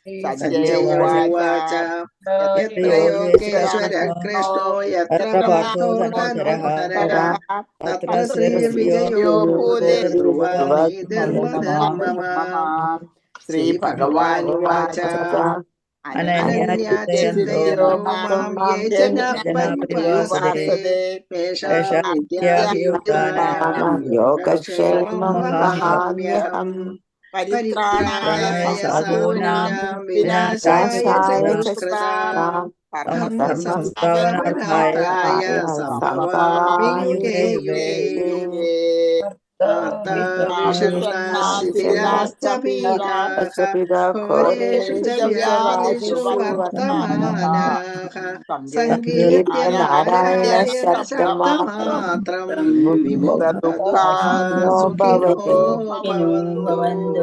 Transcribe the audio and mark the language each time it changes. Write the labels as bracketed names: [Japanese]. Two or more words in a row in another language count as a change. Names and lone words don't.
[Sanskrit] സഞ്ജയ ഉവാച യത്ര യോഗേശ്വര കൃഷ്ണോ യത്ര പാർത്ഥോ ധനുർധരഃ തത്ര ശ്രീർവിജയോ ഭൂതേ ധ്രുവമേതിർമധർമ്മമ. ശ്രീഭഗവാനുവാച അനന്യാചിന്തയോ മാം യേ ജനാഃ പര്യുപാസതേ തേഷാം നിത്യാഭിയുക്താനാം യോഗക്ഷേമം വഹാമ്യഹം. പരിത്രാണായ സാധൂനാം വിനാശായ ച ദുഷ്കൃതാം ധർമ്മസംസ്ഥാപനാർത്ഥായ സംഭവാമി യുഗേ യുഗേ. ആർത്താവിഷണ്ണാശിഥിലാശ്ച പീഡാഃ ഘോരേഷു ച വ്യാധിഷു വർത്തമാനാഃ സങ്കീർത്യ നാരായണ ശബ്ദമാത്രം വിമുക്തദുഃഖാഃ സുഖിനോ ഭവന്തു.